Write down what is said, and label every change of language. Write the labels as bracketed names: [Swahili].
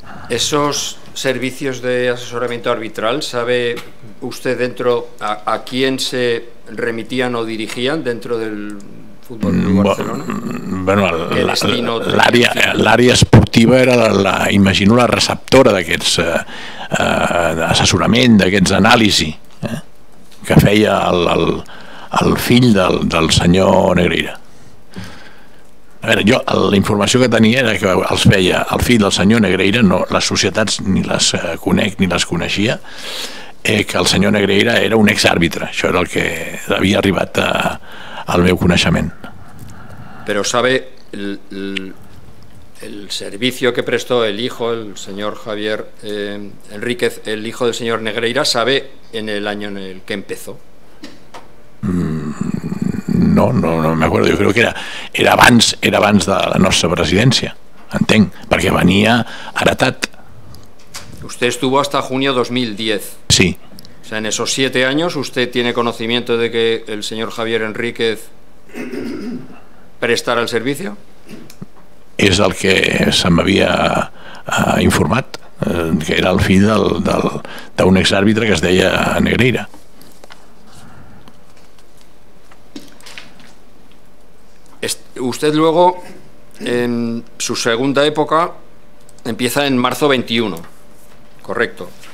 [Spanish] Esos servicios de asesoramiento arbitral, ¿sabe usted a quién se remitían o dirigían dentro del Fútbol Club Barcelona? [Catalan] Bueno, l'àrea esportiva era, imagino, la receptora d'aquests assessorament, d'aquests anàlisi que feia el fill del senyor Negreira. A veure, jo la informació que tenia era que els feia el fill del senyor Negreira, no, les societats ni les conec ni les coneixia, que el senyor Negreira era un exàrbitre. Això era el que havia arribat al meu coneixement. [Spanish] Pero sabe el servicio que prestó el hijo, el señor Javier Enríquez, el hijo del señor Negreira, ¿sabe en el año en el que empezó? No me acuerdo, [Catalan] jo crec que era abans de la nostra presidència, entenc, perquè venia heretat. [Spanish] Usted estuvo hasta junio 2010. Sí. O sea, en esos 7 años, ¿usted tiene conocimiento de que el señor Javier Enríquez prestara el servicio? [Catalan] És el que se m'havia informat, que era el fill d'un exàrbitre que es deia Negreira. [Spanish] Usted luego, en su segunda época, empieza en marzo 21, correcto.